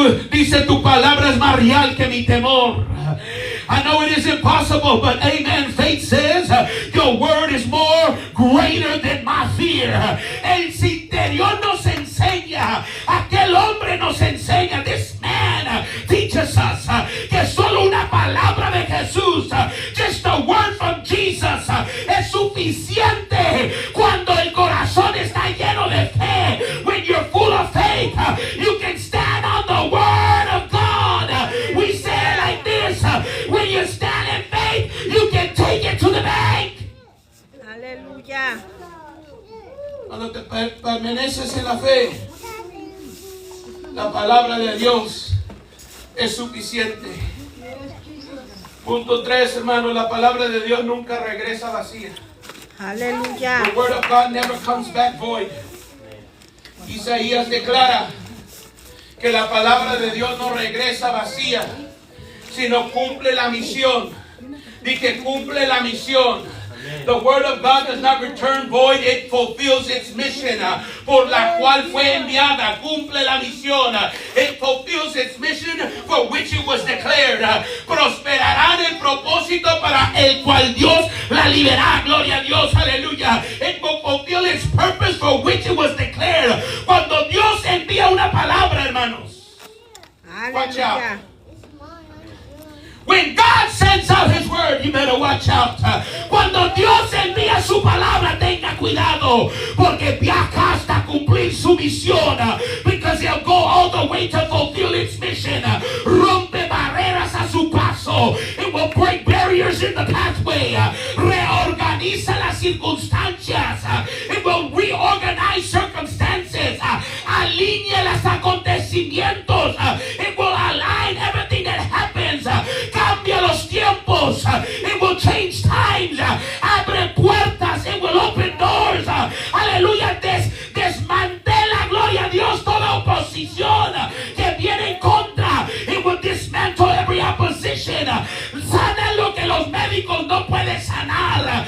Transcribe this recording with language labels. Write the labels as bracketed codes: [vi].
[es] dice tu palabra es más real que mi temor. [en] I know it is impossible, but amen, faith says your word is more greater than my fear. [es] El interior nos enseña, aquel hombre nos enseña, [en] this man teaches us [es] que solo una palabra de Jesús, [en] just a word from Jesus, [es] es suficiente cuando el corazón está lleno de fe. [en] When you're full of faith, you can stand on the word of God. We say it like this, when you stand in faith, you can take it to the bank. [es] Aleluya. Cuando te permaneces en la fe, la palabra de Dios es suficiente. Punto 3, hermano, la palabra de Dios nunca regresa vacía. Aleluya. [en] The word of God never comes back void. [es] Isaías declara que la palabra de Dios no regresa vacía, sino cumple la misión. Di que cumple la misión. [en] The word of God does not return void, it fulfills its mission, [es] por la cual fue enviada, cumple la misión. [en] It fulfills its mission for which it was declared. [es] Prosperará en el propósito para el cual Dios la liberará. Gloria a Dios, aleluya. [en] It will fulfill its purpose for which it was declared. [es] Cuando Dios envía una palabra, hermanos, [en] watch out. [es] Aleluya. [en] When God sends out His word, you better watch out. [es] Cuando Dios envía su palabra, tenga cuidado, porque viaja hasta cumplir su misión. [en] Because He'll go all the way to fulfill its mission. [es] Rompe barreras a su paso. [en] It will break barriers in the pathway. [es] Reorganiza las circunstancias. [en] It will reorganize circumstances. [es] Alinea los acontecimientos. [en] It will align everything that happens. [es] Cambia los tiempos. [en] It will change times. [es] Abre puertas. [en] It will open doors. Aleluya. [es] Desmantela, gloria a Dios, toda oposición que viene en contra. [en] It will dismantle every opposition. [es] Sana lo que los médicos no pueden sanar.